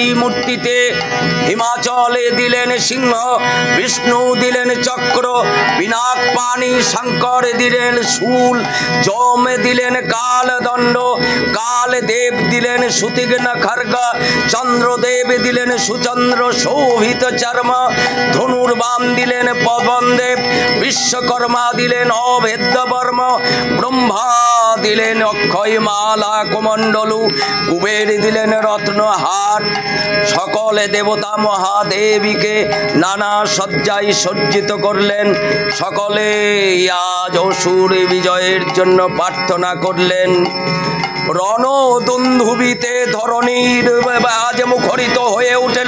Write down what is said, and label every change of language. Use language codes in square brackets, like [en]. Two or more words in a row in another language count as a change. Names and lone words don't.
[bn] মূর্তিতে হিমাচলে দিলেন সিংহ বিষ্ণু দিলেন চক্র পিনাক পাণি শংকর দিলেন শূল যম দিলেন কালদণ্ড কাল দেব দিলেন সুতীক্ষ্ণ খড়্গ চন্দ্রদেব দিলেন সুচন্দ্র শোভিত চর্ম ধনুর্বাণ দিলেন পবন দেব বিশ্বকর্মা দিলেন অভেদ্য বর্ম ব্রহ্মা দিলেন অক্ষয় মালা দেবতা কমণ্ডলু, কুবের দিলেন রত্নহার। সকলে দেবতা মহাদেবীকে নানা সজ্জায় সজ্জিত করলেন। সকলে আজ অসুর বিজয়ের জন্য প্রার্থনা করলেন। রণদুন্ধুবিতে ধরণীর আজ মুখরিত হয়ে উঠল।